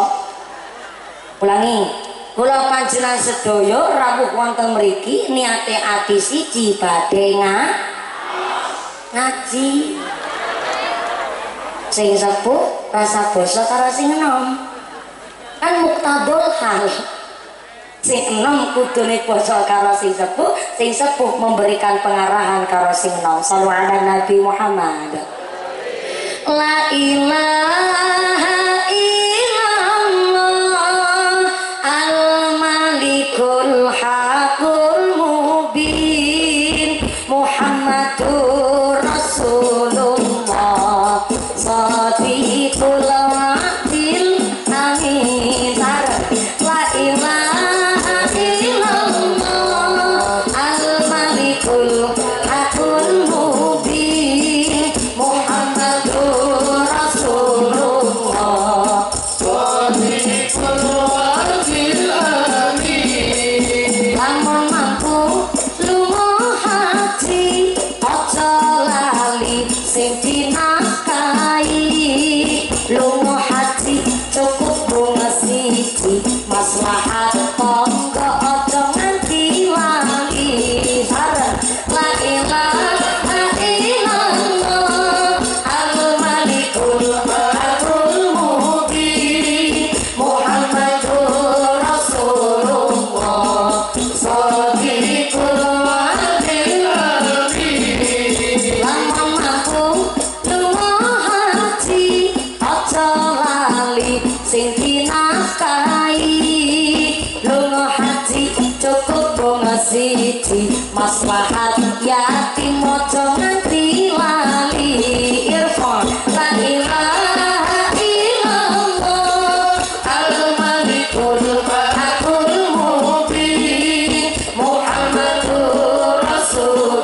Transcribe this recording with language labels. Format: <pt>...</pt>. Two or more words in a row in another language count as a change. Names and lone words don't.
<jv>Ulangi, kula panjenengan sedaya rawuh wonten mriki niate ati siji badhe ngaji. Sing sepuh rasa basa karo sing enom. Kan muktabul hal. Sing enom kudune basa karo sing sepuh</jv> <id>memberikan pengarahan</id> <jv>karo sing enom.</jv> <ar>صلوا على النبي محمد. لا إله إلا الله الملك الحق المبين محمد رسول الله صادق الوعد الأمين. لا إله إلا الله الملك الحق المبين محمد رسول الله صادق الوعد الأمين.</ar> <jv>Lamun mampu lunga haji aja lali sing dinafkahi. Lunga haji cukup bunga siji maslahat tangga aja nganti lali.</jv> <ar>لا إله إلا الله الملك الحق المبين محمد رسول الله صادق الوعد الأمين.</ar> <jv>Lamun mampu lunga haji aja lali sing dinafkahi. Lunga haji cukup bunga siji maslahat yatim aja nganti lali.</jv> <ar>Irfan لا إله إلا الله الملك الحق المبين محمد رسول</ar>